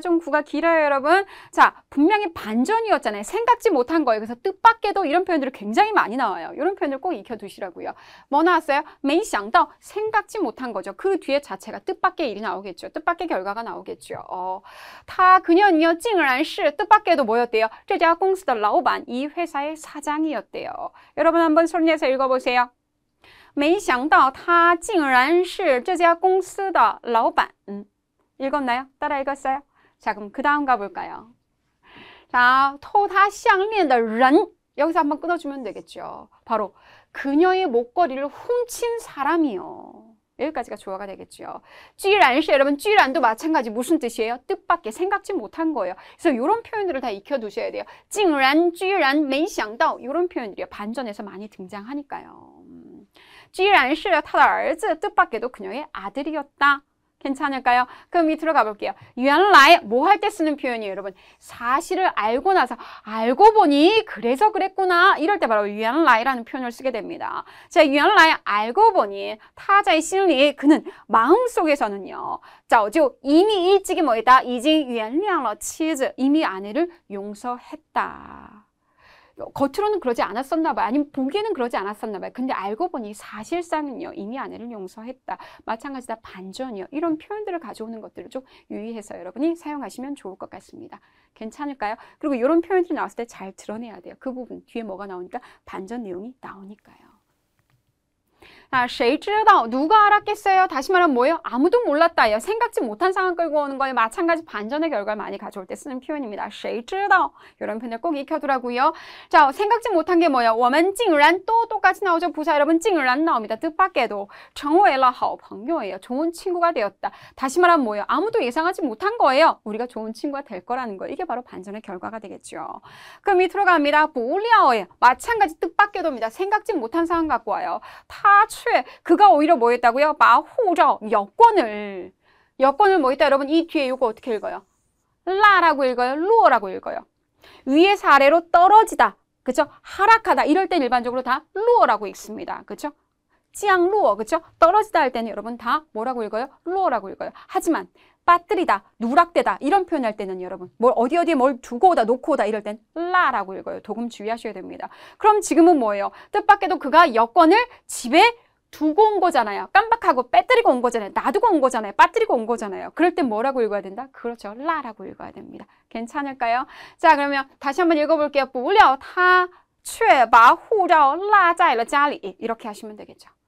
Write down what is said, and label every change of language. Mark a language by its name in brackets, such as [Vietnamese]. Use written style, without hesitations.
[Korean] 좀 구가 길어요, 여러분. 자, 분명히 반전이었잖아요. 생각지 못한 거예요. 그래서 뜻밖에도 이런 표현들이 굉장히 많이 나와요. 이런 표현들 꼭 익혀두시라고요. 뭐 나왔어요? [Chinese] 没想到 [Korean] 생각지 못한 거죠. 그 뒤에 자체가 뜻밖의 일이 나오겠죠. 뜻밖의 결과가 나오겠죠. 그녀는요, [Chinese] 竟然是 [Korean] 뜻밖에도 뭐였대요? [Chinese] 这家公司的老板, [Korean] 이 회사의 사장이었대요. 여러분 한번 손내서 읽어보세요. [Chinese] 没想到他竟然是这家公司的老板. [Korean] 읽었나요? 따라 읽었어요? 자, 그럼 그 다음 가볼까요? [Chinese] 자, 偷他项链的人. [Korean] 여기서 한번 끊어주면 되겠죠. 바로 그녀의 목걸이를 훔친 사람이요. 여기까지가 조화가 되겠죠. [Chinese] 居然是 [Korean] 여러분, 居然도 마찬가지 무슨 뜻이에요? 뜻밖의 생각지 못한 거예요. 그래서 이런 표현들을 다 익혀두셔야 돼요. [Chinese] 竟然,居然,没想到 [Korean] 이런 표현들이요. 반전에서 많이 등장하니까요. [Chinese] 居然是他的儿子 [Korean] 뜻밖에도 그녀의 아들이었다. 괜찮을까요? 그럼 밑으로 가볼게요. 原来 뭐 할 때 쓰는 표현이에요, 여러분? 사실을 알고 나서 알고 보니 그래서 그랬구나. 이럴 때 바로 原来라는 표현을 쓰게 됩니다. 자, 原来 알고 보니 타자의心里 그는 마음속에서는요. 早就 이미 일찍이 뭐였다? [Chinese] 已经原谅了妻子 [Korean] 이미 아내를 용서했다. 겉으로는 그러지 않았었나 봐요. 아니면 보기에는 그러지 않았었나 봐요. 근데 알고 보니 사실상은요. 이미 아내를 용서했다. 마찬가지다 반전이요. 이런 표현들을 가져오는 것들을 좀 유의해서 여러분이 사용하시면 좋을 것 같습니다. 괜찮을까요? 그리고 이런 표현들이 나왔을 때 잘 드러내야 돼요. 그 부분 뒤에 뭐가 나오니까 반전 내용이 나오니까요. 아, [Chinese] 谁知道 [Korean] 누가 알았겠어요? 다시 말하면 뭐예요? 아무도 몰랐다예요. 생각지 못한 상황 끌고 오는 거에 마찬가지 반전의 결과를 많이 가져올 때 쓰는 표현입니다. [Chinese] 谁知道 [Korean] 이런 표현을 꼭 익혀두라고요. 자, 생각지 못한 게 뭐예요? [Chinese] 我们竟然 [Korean] 또 똑같이 나오죠. 부사 여러분 竟然 나옵니다. 뜻밖에도 [Chinese] 成为了好朋友예요. [Korean] 좋은 친구가 되었다. 다시 말하면 뭐예요? 아무도 예상하지 못한 거예요. 우리가 좋은 친구가 될 거라는 거. 이게 바로 반전의 결과가 되겠죠. 그럼 밑으로 갑니다. 不料예요. 마찬가지 뜻밖에도입니다. 생각지 못한 상황 갖고 와요. 그가 오히려 뭐 했다고요? [Chinese] 把护照 [Korean] 여권을 뭐 했다? 여러분 이 뒤에 이거 어떻게 읽어요? 라라고 읽어요? 루어라고 읽어요? 위에서 아래로 떨어지다. 그쵸? 하락하다. 이럴 땐 일반적으로 다 루어라고 읽습니다. 그쵸? 찌앙 루어. 그쵸? 떨어지다 할 때는 여러분 다 뭐라고 읽어요? 루어라고 읽어요. 하지만 빠뜨리다, 누락되다 이런 표현할 때는 여러분 뭘 어디에 뭘 두고 오다, 놓고 오다 이럴 땐 라라고 읽어요. 도금 주의하셔야 됩니다. 그럼 지금은 뭐예요? 뜻밖에도 그가 여권을 집에 두고 온 거잖아요. 깜빡하고 빼뜨리고 온 거잖아요. 놔두고 온 거잖아요. 빠뜨리고 온 거잖아요. 그럴 땐 뭐라고 읽어야 된다? 그렇죠. 라라고 읽어야 됩니다. 괜찮을까요? 자, 그러면 다시 한번 읽어볼게요. [Chinese] 不料他却把护照落在了家里 [Korean] 이렇게 하시면 되겠죠.